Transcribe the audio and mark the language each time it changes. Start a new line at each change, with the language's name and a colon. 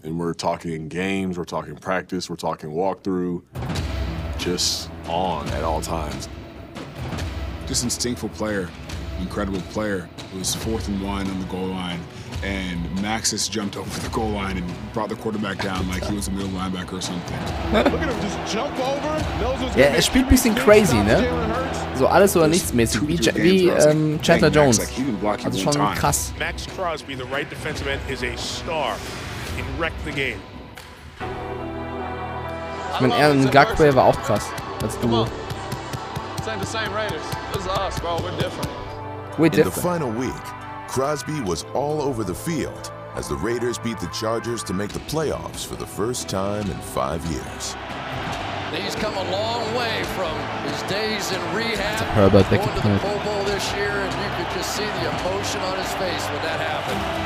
English: And we're talking games, we're talking practice, we're talking walkthrough, just on at all times. Just instinctful player, incredible player. It was 4th and 1 on the goal line, and Max just jumped over the goal line and brought the quarterback down like he was a middle linebacker or something. Look at him just jump over.
German: Ja, er spielt ein bisschen crazy, ne? So alles oder nichts mäßig, wie Chandler Jones. Also schon krass.
English: Max Crosby, the right defensive end, is a star. He can wreck the game.
German: Ich meine, er und Gagway war auch krass als Duo.
English: This ain't the same Raiders. This is us, bro. We're different. We're different. In the final week, Crosby was all over the field as the Raiders beat the Chargers to make the playoffs for the first time in 5 years. He's come a long way from his days in rehab, Herbert going to the Pro Bowl this year, and you could just see the emotion on his face when that happened.